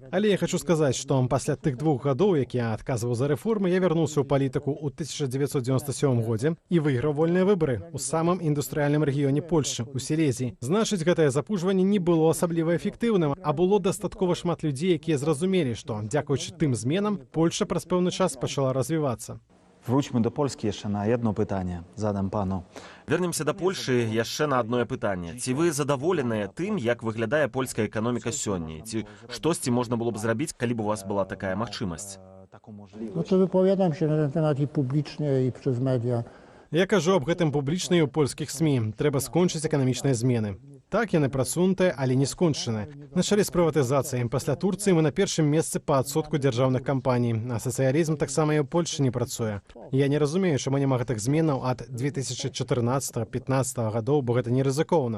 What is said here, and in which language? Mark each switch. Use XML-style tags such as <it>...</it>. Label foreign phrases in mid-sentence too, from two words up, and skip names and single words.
<be>Але я хочу сказаць, што пасля тых 2 гадоў, як я адказваў за рэформы, я вярнуўся ў палітыку ў 1997 годзе і выйграў вольныя выбары ў самым індустрыяльным рэгіёне Польшчы, у Сілезіі. Значыць, гэтае запужванне не было асабліва эфектыўным, а было дастаткова шмат людзей, якія зразумелі, што, дзякуючы тым зменам, Польшча праз пэўны час пачала развівацца.</be> <pl>Wróćmy do Polski jeszcze na jedno pytanie. Zadam panu.</pl> <be>Вернемся да Польшы яшчэ на адное пытанне. Ці вы задаволеныя тым, як выглядае польская эканоміка сёння? Ці штосьці можна было б зрабіць, калі б у вас была такая магчымасць?</be> <pl>No to wypowiadam się na ten temat i publicznie, i przez media.</pl> <be>Я кажу аб гэтым публічна і ў польскіх СМІ. Трэба скончыць эканамічныя змены. Так, яны прасунутыя, але не скончаныя. На чале з прыватызацыяй пасля Турцыі мы на першым месцы па адсотку дзяржаўных кампаній, а сацыялізм таксама і ў Польшчы не працуе. Я не разумею, чаму няма гэтых зменаў ад 2014-15 гадоў, бо гэта не рызыкоўна.</be>